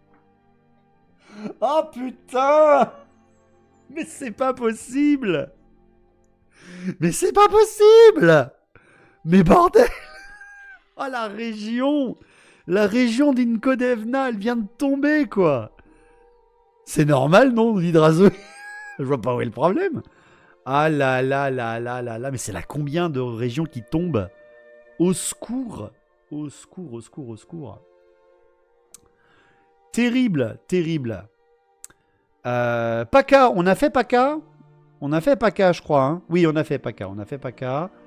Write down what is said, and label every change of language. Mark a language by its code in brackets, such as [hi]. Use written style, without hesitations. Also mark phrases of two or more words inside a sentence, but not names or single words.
[fr] Oh putain! Mais c'est pas possible! Mais c'est pas possible! Mais bordel! Oh la région! La région d'Inkodevna, elle vient de tomber quoi! C'est normal, non, l'hydrazo? Je vois pas où est le problème. Ah là là là là là là. Mais c'est là combien de régions qui tombent? Au secours. Au secours, au secours, au secours. Terrible, terrible. Paka, on a fait Paka? On a fait Paka, je crois. Hein. Oui, on a fait Paka. On a fait Paka.